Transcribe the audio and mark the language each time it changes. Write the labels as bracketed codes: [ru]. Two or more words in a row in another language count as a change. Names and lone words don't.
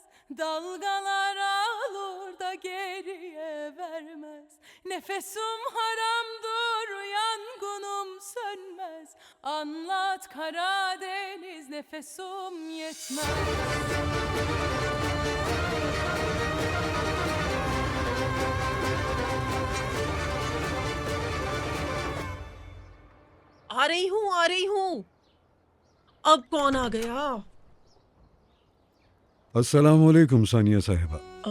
[tr] Dalgalar alır da geriye vermez. Nefesim haramdır, yangınım sönmez. Anlat Karadeniz, nefesim yetmez. [hi] आ रही हूँ। अब कौन आ गया? [ar] السلام عليكم [hi] सानिया साहिबा।